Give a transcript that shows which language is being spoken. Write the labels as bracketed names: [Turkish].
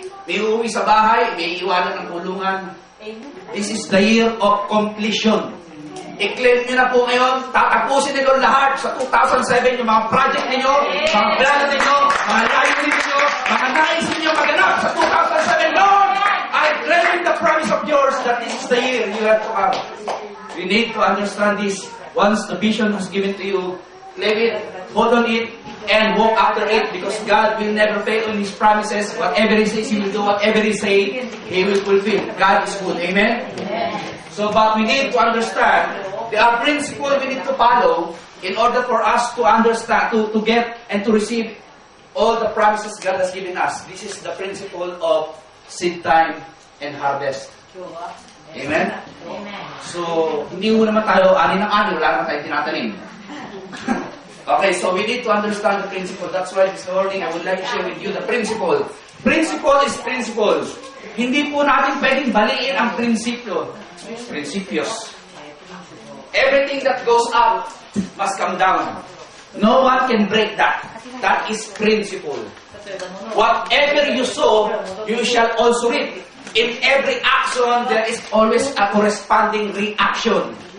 [Filipino] May uuwi sa bahay, may iiwanan ng kulungan. [English] This is the year of completion. [Filipino] I-claim nyo na po ngayon, tatapusin nyo lahat sa 2007, yung mga project ninyo, mga plano ninyo, mga layunin ninyo, mga nais ninyo maganap sa 2007. [English] Lord, I claim the promise of yours that this is the year you have to have. You need to understand this. Once the vision was given to you, claim it, hold on it, and walk after it, because God will never fail in His promises. Whatever He says, He will do. Whatever He says, He will fulfill. God is good. Amen? So, but we need to understand, there are principles we need to follow in order for us to understand, to get and to receive all the promises God has given us. This is the principle of seed time and harvest. Amen? [Filipino] So, hindi mo naman tayo ani ng ani, wala naman tayo tinatanim. [English] Okay, so we need to understand the principle. That's why this morning I would like to share with you the principle. Principle is principle. [Filipino] Hindi po natin pwedeng baliin ang prinsipyo. [Spanish] Principios. [English] Everything that goes up must come down. No one can break that. That is principle. Whatever you sow, you shall also reap. In every action, there is always a corresponding reaction.